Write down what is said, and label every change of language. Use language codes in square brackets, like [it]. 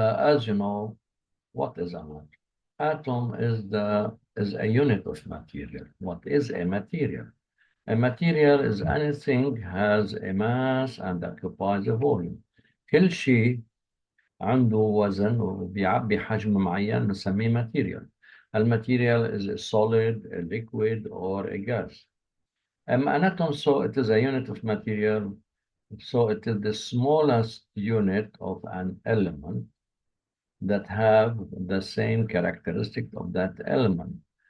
[en] As you know, what is an atom? Atom is a unit of material. What is a material? A material is anything has a mass and occupies a volume. [ar] كل شيء عنده وزن وبيعبي حجم معين بنسميه material. [en] الماتيريال is a solid, a liquid, or a gas. An atom, so it is a unit of material. So it is the smallest unit of an element that have the same characteristic of that element.